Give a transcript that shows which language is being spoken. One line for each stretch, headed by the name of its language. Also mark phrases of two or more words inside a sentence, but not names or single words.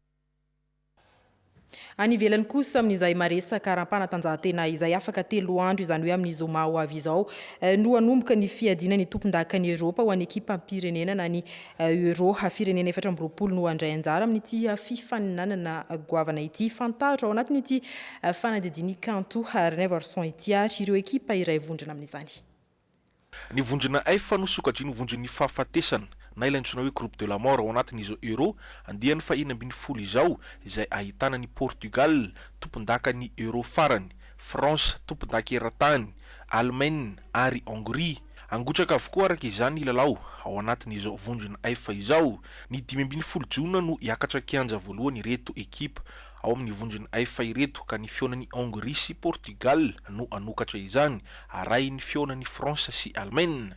Malagasy: Any ivelany kosa amin'izay maresaka raha-mpanatanjahantena izay afaka 3 andro izany hoe amin'ny zoma ho avy izao no hanomboka ny fiadiana ny tompon-daka ny Europa ho an'ny ekipa ampirenena na ny Euro firenena 2020 no handray anjara amin'ity fifaninanana goavana ity. Fantaro ao anatin'ity fanadidiny kanto René Varson ity ary ireo ekipa iray vondrona amin'izany. Ny vondrona F no sokajiny vondrony fahafatesana na ilantsona hoe
French: groupe de la mort
Malagasy: ao anatin'izao Euro andiany fa 20 izao izay ahitana ny Portugal tompon-daka ny Euro farany, France tompon-daka eran-tany, Allemagne ary Hongrie. Angotraka avokoa araka izany ilalao ao anatin'izao vondrona F izao. Ny 20 jona no hiakatra kianja voalohany ireto ekipa ao amin'ny vondrona F ireto ka ny fionan'ny Hongrie sy Portugal no anokatra izany aray ny fionan'ny France sy Allemagne.